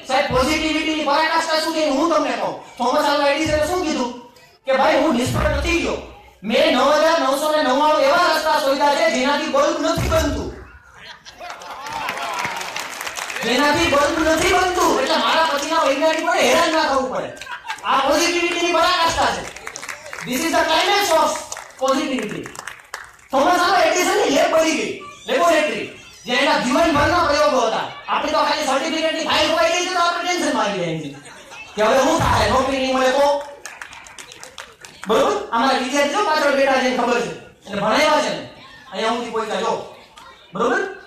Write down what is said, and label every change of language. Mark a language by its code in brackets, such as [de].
[gu] સાહેબ પોઝિટિવિટીની પરાકાષ્ઠા શું છે હું તમને કહું. થોમસ આલ્વા એડિસને શું કીધું કે ભાઈ હું નિષ્ફળ નથી ગયો, મેં 9999 એવા રસ્તા શોધ્યા છે જેનાથી બલ્બ નથી બનતું, જેનાથી બલ્બ નથી બનતું, એટલે મારા પછીના વૈજ્ઞાનિકોને હેરાન ના થવું પડે. આ પોઝિટિવિટીની પરાકાષ્ઠા છે. [en] This is the climax of positivity. [gu] Thomas Alva એડિસનની lab બની ગઈ, લેબોરેટરી, જે એના જીવનભરના પ્રયોગો હતા. આપણે તો ખાલી સર્ટિફિકેટની ફાઇલ ખોવાઈ ગઈ છે તો આપણે ટેન્શનમાં આવી જાય કે હવે શું થાય, નોકરી નહીં મળે તો. બરોબર? અમારા વિદ્યાર્થીઓ પાછળ બેઠા છે ખબર છે, એટલે ભણાવ્યા છે ને અહીંયા સુધી પહોંચ્યા જો. બરોબર?